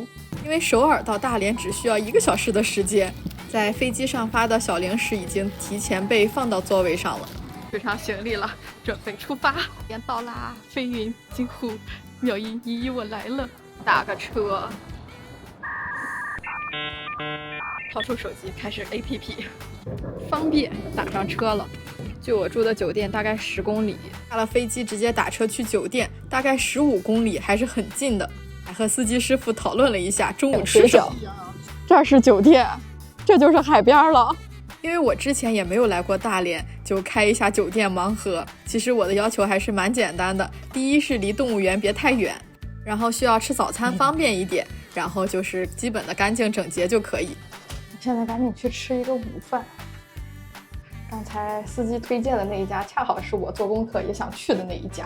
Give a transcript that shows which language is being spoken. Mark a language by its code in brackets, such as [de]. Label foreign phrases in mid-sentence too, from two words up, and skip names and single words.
[zh] 因為首爾到大連只需要1個小時的時間，在飛機上發的小零食已經提前被放到座位上了。背上行李了，準備出發。先到啦，飛雲、金虎、妙音，依依我來了。打個車，掏出手機開始 APP，方便打上車了。距我住的酒店大概10公里，下了飛機直接打車去酒店，大概15公里，還是很近的。還和司機師傅討論了一下中午吃什么。這是酒店，這就是海邊了。因為我之前也沒有來過大連，就開一下酒店盲盒。其實我的要求還是蠻簡單的，第一是離動物園別太遠，然後需要吃早餐方便一點，然後就是基本的乾淨整潔就可以。現在趕緊去吃一個午飯。剛才司機推薦的那一家恰好是我做功課也想去的那一家，